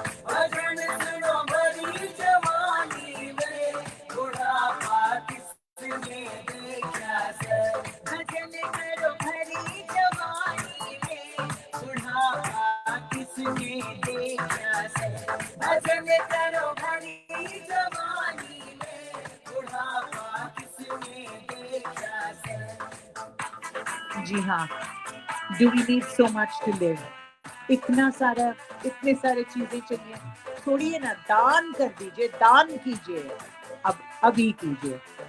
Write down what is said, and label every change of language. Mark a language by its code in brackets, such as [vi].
[hi] भजन सुनो भरी जवानी में, बुढ़ापा किसने देखा से, भजन करो भरी जवानी में, बुढ़ापा किसने देखा से, भजन करो भरी जवानी में, बुढ़ापा किसने देखा से। जी हाँ, [en] do we need so much to live? [hi] इतना सारा, इतने सारे चीजें चाहिए, छोड़िए ना, दान कर दीजिए, दान कीजिए, अब अभी कीजिए।